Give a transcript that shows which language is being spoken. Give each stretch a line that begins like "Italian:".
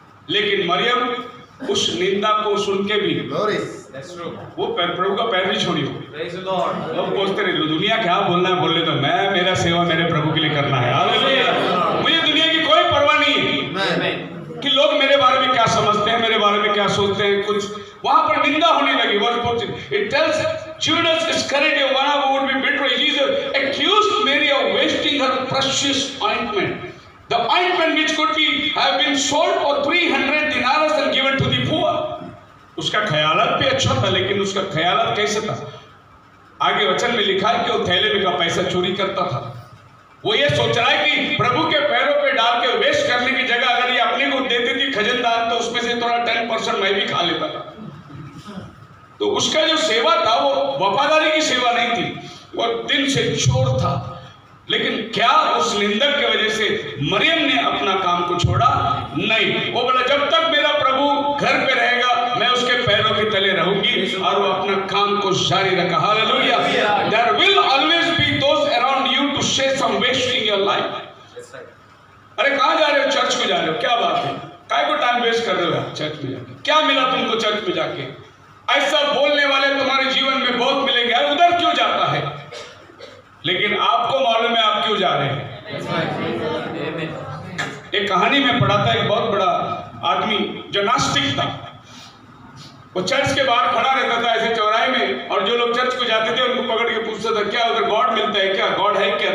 Hindi: लेकिन मरियम उस निंदा को सुन के भी वो प्रभु का पैर नहीं छोड़ी। लोग पूछते रहे, दुनिया क्या बोलना है बोलने, तो मैं मेरा सेवा मेरे प्रभु के लिए करना है। हालेलुया। मुझे दुनिया की कोई परवाह नहीं है कि लोग मेरे बारे में क्या समझते हैं, मेरे बारे में क्या सोचते हैं। कुछ वहां पर निंदा होने लगी।
English: Verse 14 it tells Judas Iscariot, one who would be betrayed Jesus, accused Mary of wasting her precious ointment, the ointment which could have been sold for 300 dinars and given to the poor.
Hindi: उसका ख्यालात भी अच्छा था, लेकिन उसका ख्यालात कैसे था? आगे वचन में लिखा है कि वो थैले में का पैसा चोरी करता था। वो ये सोच रहा है कि प्रभु के पैरों पे डाल के वेस्ट करने की जगह अगर ये अपने को देती थी खजानदार, तो उसमें से थोड़ा 10% मैं भी खा लेता था। तो उसका जो सेवा था वो वफादारी की सेवा नहीं थी, वो दिल से चोर था। लेकिन क्या उस निंदक की वजह से मरियम ने अपना काम को छोड़ा? नहीं। वो बोला, जब तक मेरा प्रभु घर पे रहेगा मैं उसके पैरों के तले रहूंगी, और वो अपना काम को जारी रखा। Hallelujah.
English: There will always be those around you to say some wasting your life.
Hindi: अरे कहाँ जा रहे हो? चर्च को जा रहे हो, क्या बात है? काय को टाइम वेस्ट कर रहे हो चर्च में जाके? क्या मिला तुमको चर्च में जाके? ऐसा बोलने वाले तुम्हारे जीवन में बहुत मिलेंगे। अरे उधर क्यों जाता है? लेकिन आपको मालूम है आप क्यों जा रहे हैं। एक कहानी में पढ़ा था, एक बहुत बड़ा आदमी जो नास्तिक था, वो चर्च के बाहर खड़ा रहता था ऐसे चौराहे में, और जो लोग चर्च को जाते थे उनको पकड़ के पूछता था, क्या उधर गॉड मिलता है क्या? गॉड है क्या?